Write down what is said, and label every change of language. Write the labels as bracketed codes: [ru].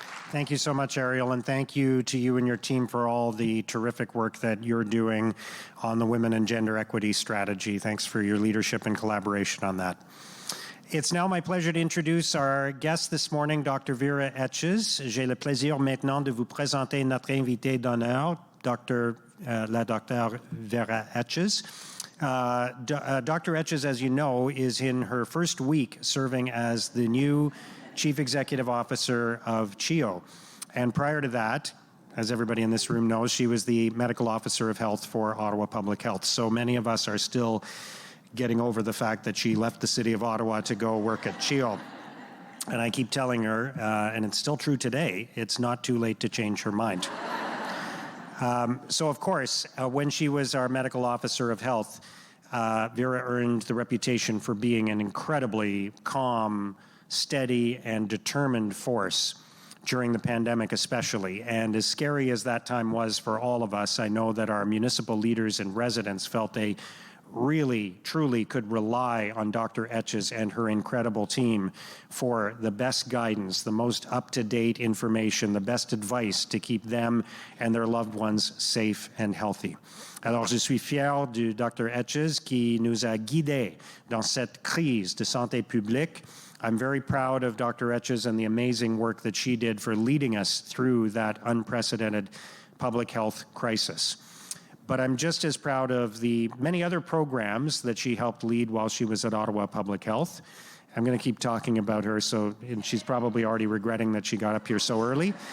[en] Thank you so much, Ariel, and thank you to you and your team for all the terrific work that you're doing on the women and gender equity strategy. Thanks for your leadership and collaboration on that. It's now my pleasure to introduce our guest this morning, Dr. Vera Etches. [fr] J'ai le plaisir maintenant de vous présenter notre invitée d'honneur, la Dr. Vera Etches. Dr. [en] Etches, as you know, is in her first week serving as the new Chief Executive Officer of CHEO. And prior to that, as everybody in this room knows, she was the Medical Officer of Health for Ottawa Public Health. So many of us are still getting over the fact that she left the city of Ottawa to go work at CHEO. And I keep telling her, and it's still true today, it's not too late to change her mind. So of course, when she was our Medical Officer of Health, Vera earned the reputation for being an incredibly calm, steady, and determined force during the pandemic especially. And as scary as that time was for all of us, I know that our municipal leaders and residents felt they really, truly could rely on Dr. Etches and her incredible team for the best guidance, the most up-to-date information, the best advice to keep them and their loved ones safe and healthy. [fr] Alors, je suis fier du Dr. Etches qui nous a guidés dans cette crise de santé publique. [en] I'm very proud of Dr. Etches and the amazing work that she did for leading us through that unprecedented public health crisis. But I'm just as proud of the many other programs that she helped lead while she was at Ottawa Public Health. I'm going to keep talking about her, and she's probably already regretting that she got up here so early.